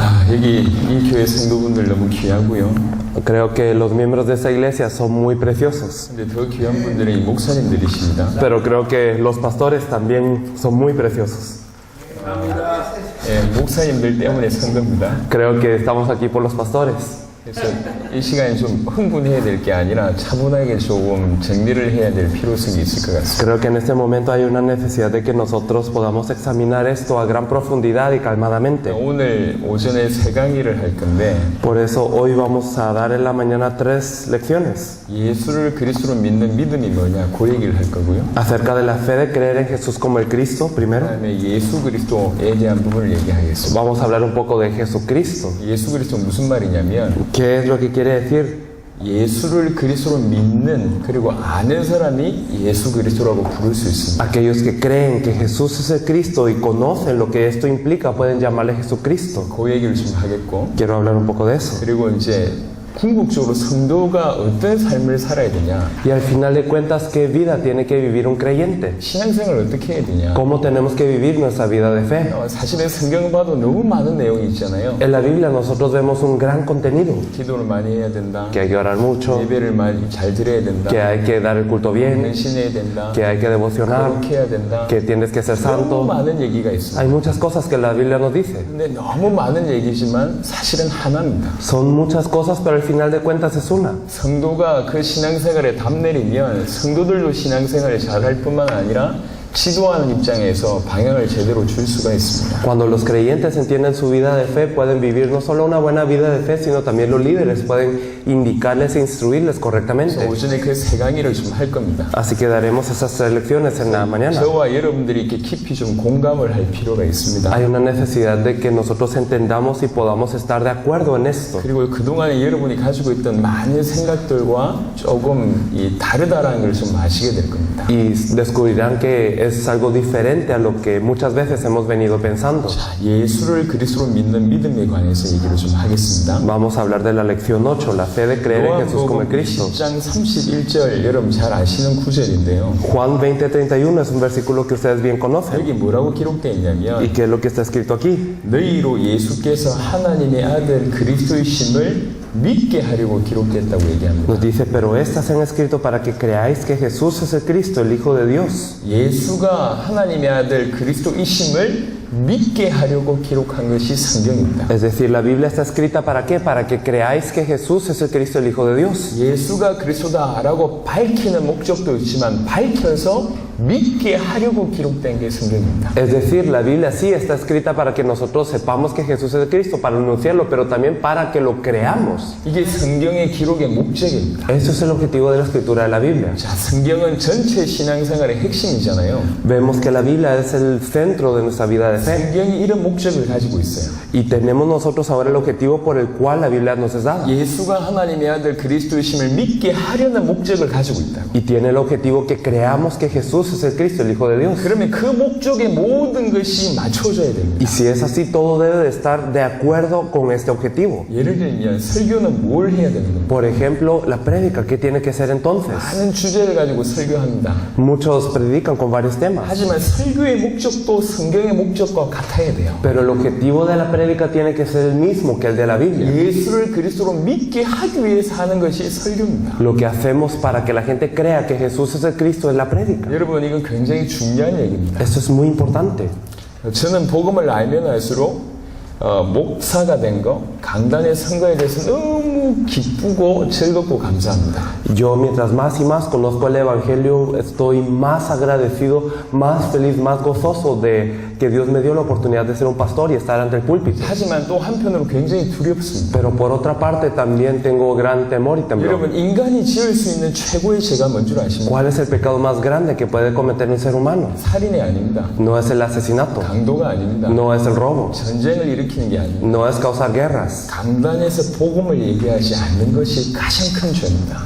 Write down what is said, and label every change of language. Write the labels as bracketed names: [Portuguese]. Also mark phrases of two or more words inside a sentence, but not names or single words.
[Korean] 여기 이 교회 성도분들 너무 귀하고요. [Spanish] Creo que los miembros de esta iglesia son muy preciosos. [Korean] 근데 더 귀한 분들은 이 목사님들이십니다. [Spanish] Pero creo que los pastores también son muy preciosos. [Korean] 예, 목사님들 때문에 선 겁니다. [Spanish] Creo que estamos aquí por los pastores. [Korean] 그래서 이 시간에 좀 흥분해야 될 게 아니라 차분하게 조금 정리를 해야 될 필요성이 있을 것 같습니다. [Spanish] Creo que en este momento hay una necesidad de que nosotros podamos examinar esto a gran profundidad y calmadamente. [Korean] 오늘 오전에 세 강의를 할 건데 [Spanish] Por eso hoy vamos a dar en la mañana 3 lecciones [Korean] 예수를 그리스도로 믿는 믿음이 뭐냐 그 얘기를 할 거고요. [Spanish] acerca de la fe de creer en Jesús como el Cristo primero. [Korean] 그다음에 예수 그리스도에 대한 부분을 얘기하겠습니다. [Spanish] Vamos a hablar un poco de Jesucristo. [Korean] 예수 그리스도 무슨 말이냐면 [Spanish] ¿Qué es lo que quiere decir? [Korean] 예수를 그리스도로 믿는 그리고 아는 사람이 예수 그리스도라고 부를 수 있습니다. [Spanish] Aquellos que creen que Jesús es el Cristo y conocen lo que esto implica pueden llamarle Jesucristo. [Korean] 그 얘기를 좀 하겠고 [Spanish] Quiero hablar un poco de eso. [Korean] 그리고 이제 궁극적으로 성도가 어떤 삶을 살아야 되냐 [Spanish] Y al final de cuentas, ¿qué vida tiene que vivir un creyente? [Korean] 신앙생활을 어떻게 해야 되냐 [Spanish] ¿Cómo tenemos que vivir nuestra vida de fe? [Korean] 사실은 성경 봐도 너무 많은 내용이 있잖아요. [Spanish] En la Biblia nosotros vemos un gran contenido. [Korean] 기도를 많이 해야 된다. [Spanish] Que hay que orar mucho, [Korean] 예배를 많이 잘 드려야 된다. [Spanish] que hay que dar el culto bien, [Korean] 헌신해야 된다. [Spanish] que hay que devocionar, [Korean] 거룩해야 된다. [Spanish] que tienes que ser [Korean] 너무 [Spanish] santo. [Korean] 많은 얘기가 있습니다. [Spanish] Hay muchas cosas que la Biblia nos dice. [Korean] 근데 너무 많은 얘기지만 사실은 하나입니다. [Spanish] Son muchas cosas, pero al final de cuentas es una. [Korean] 성도가 그 신앙생활에 답 내리면 성도들도 신앙생활을 잘할 뿐만 아니라 지도하는 입장에서 방향을 제대로 줄 수가 있습니다. [Spanish] Cuando los creyentes entienden su vida de fe, pueden vivir no solo una buena vida de fe, sino también los líderes pueden indicarles e instruirles correctamente. [Korean] 오전에 그 세 강의를 좀 할 겁니다. [Spanish] Así que daremos esas 3 lecciones en la mañana. [Korean] 저와 여러분들이 이렇게 깊이 좀 공감을 할 필요가 있습니다. [Spanish] Hay una necesidad de que nosotros entendamos y podamos estar de acuerdo en esto. [Korean] 그리고 그동안에 여러분이 가지고 있던 많은 생각들과 조금 다르다라는 걸 좀 아시게 될 겁니다. [Spanish] Y descubrirán que es algo diferente a lo que muchas veces hemos venido pensando. [Korean] 자, 예수를 그리스도로 믿는 믿음에 관해서 얘기를 좀 하겠습니다. [Spanish] Vamos a hablar de la lección 8, la fe de creer en Jesús como el Cristo. [Korean] 10장 31절 여러분 잘 아시는 구절인데요. [Spanish] Juan 20:31 es un versículo que ustedes bien conocen. [Korean] 여기 뭐라고 기록되어 있냐면 [Spanish] ¿Y qué es lo que está escrito aquí? [Korean] 너희로 예수께서 하나님의 아들 그리스도이심을 믿게 하려고 기록됐다고 얘기합니다. [Spanish] Nos dice, pero estas se han escrito para que creáis que Jesús es el Cristo, el Hijo de Dios. [Korean] 예수가 하나님의 아들 그리스도이심을 믿게 하려고 기록한 것이 성경입니다. [Spanish] Es decir, la Biblia está escrita ¿para qué? Para que creáis que Jesús es el Cristo, el Hijo de Dios. [Korean] 예수가 그리스도다라고 밝히는 목적도 있지만 밝혀서 믿게 하려고 기록된 게 성경입니다. [Spanish] Es decir, la Biblia sí está escrita para que nosotros sepamos que Jesús es el Cristo, para anunciarlo, pero también para que lo creamos. [Korean] 이게 성경의 기록의 목적입니다. [Spanish] Eso es el objetivo de la escritura de la Biblia. [Korean] 자, 성경은 전체 신앙생활의 핵심이잖아요. [Spanish] Vemos que la Biblia es el centro de nuestra vida de fe. [Korean] 성경이 이런 목적을 가지고 있어요. [Spanish] Y tenemos nosotros ahora el objetivo por el cual la Biblia nos es dada. [Korean] 예수가 하나님의 아들 그리스도이심을 믿게 하려는 목적을 가지고 있다. [Spanish] Y tiene el objetivo que creamos que Jesús es el Cristo, el Hijo de Dios. [Korean] 그러면 그 목적에 모든 것이 맞춰져야 됩니다. [Spanish] Y si es así, todo debe de estar de acuerdo con este objetivo. [Korean] 예를 들면 설교는 뭘 해야 되는 겁니까? [Spanish] Por ejemplo, la prédica, ¿qué tiene que ser entonces? [Korean] 많은 주제를 가지고 설교합니다. [Spanish] Muchos predican con varios temas. [Korean] 하지만 설교의 목적도 성경의 목적과 같아야 돼요. [Spanish] Pero el objetivo de la prédica tiene que ser el mismo que el de la Biblia. [Korean] 예수를 그리스도로 믿게 하기 위해서 하는 것이 설교입니다. [Spanish] Lo que hacemos para que la gente crea que Jesús es el Cristo es la prédica. [Korean] 여러분 이건 굉장히 중요한 얘기입니다. [Spanish] Esto es muy importante. [Korean] 저는 복음을 알면 알수록 목사가 된 거, 강단에 선 거에 대해서 너무 기쁘고 즐겁고 감사합니다. [Spanish] Yo mientras más y más conozco el Evangelio, estoy más agradecido, más feliz, más gozoso de que Dios me dio la oportunidad de ser un pastor y estar ante el púlpito. [Korean] 하지만 또 한편으로 굉장히 두렵습니다. [Spanish] Pero por otra parte también tengo gran temor y temblor. [Korean] 여러분 인간이 지을 수 있는 최고의 죄가 뭔 줄 아십니까? [Spanish] ¿Cuál es el pecado más grande que puede cometer un ser humano? [Korean] 살인이 아닙니다. [Spanish] No es el asesinato, [Korean] 강도가 아닙니다. [Spanish] no es el robo, [Korean] 전쟁을 일으키는 게 아닙니다. [Spanish] no es causar guerras. [Korean] 강단에서 복음을 얘기하지 않는 것이 가장 큰 죄입니다.